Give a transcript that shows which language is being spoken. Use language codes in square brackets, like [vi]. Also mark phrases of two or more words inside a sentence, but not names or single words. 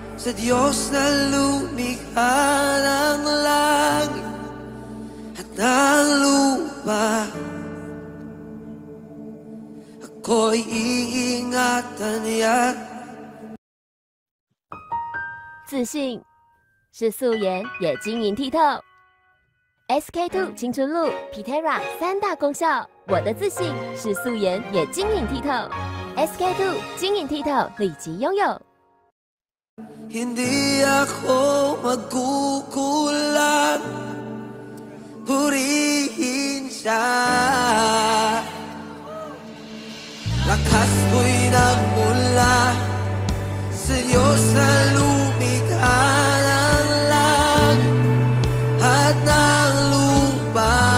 [tl] sa Diyos na lumikha ng langit at ng lupa. Ako'y iingatan niya. [zh] 自信是素颜也晶莹剔透。SK-II 青春露 Pitera 3大功效，我的自信是素颜也晶莹剔透。SK-II 晶莹剔透，立即拥有。 [tl] Hindi ako magkukulang, purihin siya. Lakas ko'y nagmula sa Diyos na lumikha ng langit at ng lupa.